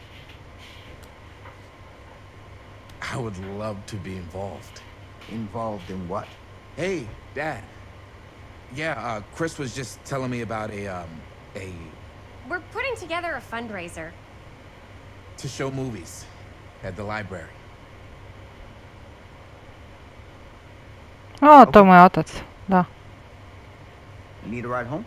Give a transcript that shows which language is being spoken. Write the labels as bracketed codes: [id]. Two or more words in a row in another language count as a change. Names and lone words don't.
[en] I would love to be involved. Involved in what? Hey, Dad. Yeah, Chris was just telling me about a... We're putting together a fundraiser. to show movies at the library. [hr] O, to je moj otac, da. [en] You need a ride home?